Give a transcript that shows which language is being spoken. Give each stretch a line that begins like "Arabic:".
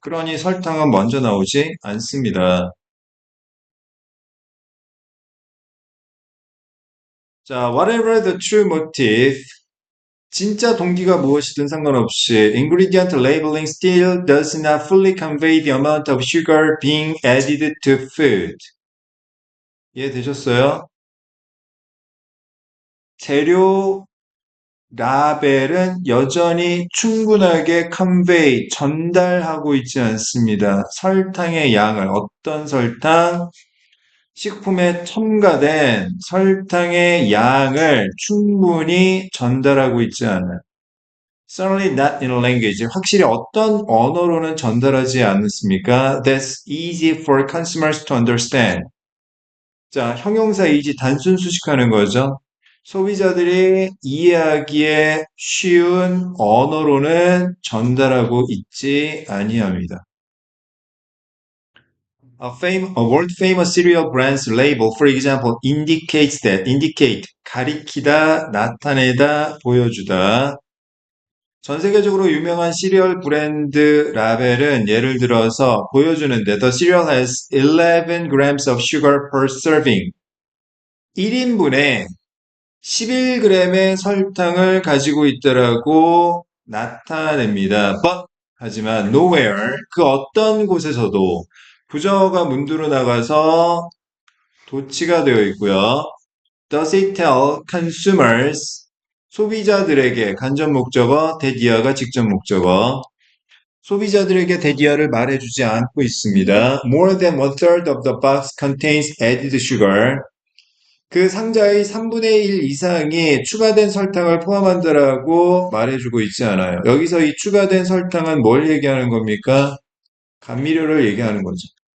Korean: 그러니 설탕은 먼저 나오지 않습니다.
English: 자, whatever the true motive,
Korean: 진짜 동기가 무엇이든 상관없이
English: ingredient labeling still does not fully convey the amount of sugar being added to food.
Korean: 이해되셨어요? 재료 라벨은 여전히 충분하게 convey, 전달하고 있지 않습니다. 설탕의 양을, 어떤 설탕, 식품에 첨가된 설탕의 양을 충분히 전달하고 있지 않아요.
English: Certainly not in a language.
Korean: 확실히 어떤 언어로는 전달하지 않습니까?
English: That's easy for consumers to understand.
Korean: 자, 형용사 이지 단순 수식하는 거죠. 소비자들이 이해하기에 쉬운 언어로는 전달하고 있지 아니합니다.
English: A world famous cereal brand's label, for example, indicates that, indicate,
Korean: 가리키다, 나타내다, 보여주다. 전 세계적으로 유명한 시리얼 브랜드 라벨은 예를 들어서 보여주는데
English: The cereal has 11 grams of sugar per serving.
Korean: 1인분에 11g의 설탕을 가지고 있더라고 나타냅니다. But 하지만 nowhere 그 어떤 곳에서도 부정어가 문두로 나가서 도치가 되어 있고요.
English: Does it tell consumers
Korean: 소비자들에게 간접 목적어 대디어가 직접 목적어 소비자들에게 대디어를 말해주지 않고 있습니다.
English: More than one third of the box contains added sugar.
Korean: 그 상자의 3분의 1 이상이 추가된 설탕을 포함한다라고 말해주고 있지 않아요. 여기서 이 추가된 설탕은 뭘 얘기하는 겁니까? 감미료를 얘기하는 거죠.